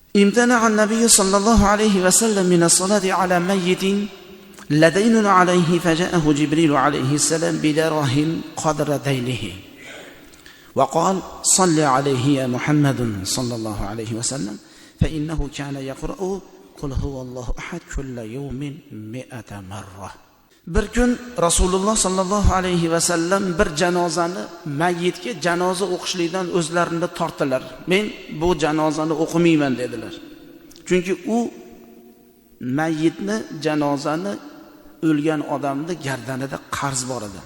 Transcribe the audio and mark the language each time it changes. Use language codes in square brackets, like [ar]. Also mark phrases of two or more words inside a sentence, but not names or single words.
[ar] امتنع النبي صلى الله عليه وسلم من الصلاة على ميت لدين عليه فجاءه جبريل عليه السلام بدراهم قدر دينه وقال صل عليه يا محمد صلى الله عليه وسلم فإنه كان يقرأ قل هو الله أحد كل يوم 100 مرة. [uz] Bir kun Rasululloh [ar] صلى الله عليه وسلم [uz] bir janozani mayyitga janoza o'qishlikdan o'zlarini tortdilar. Men bu janozani o'qimayman dedilar. Chunki u mayyitni, janozani, o'lgan odamning gardanida qarz bor edi.